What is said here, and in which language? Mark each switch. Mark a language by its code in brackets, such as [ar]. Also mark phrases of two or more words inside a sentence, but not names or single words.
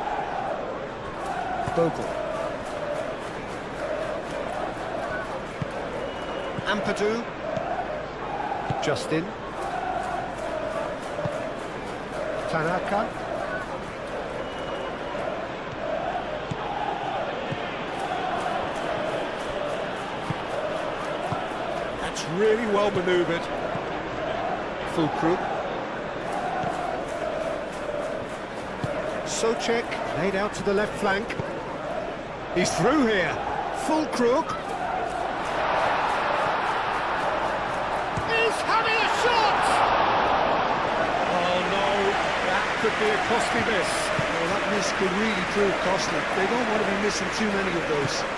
[en] Bogle. Ampadu. Justin. Tanaka. That's really well manoeuvred. Fulkrug. Socek laid out to the left flank. He's through here. Fulkrug. He's having a shot! Oh no, that could be a costly miss. Well, that miss could really prove costly. They don't want to be missing too many of those.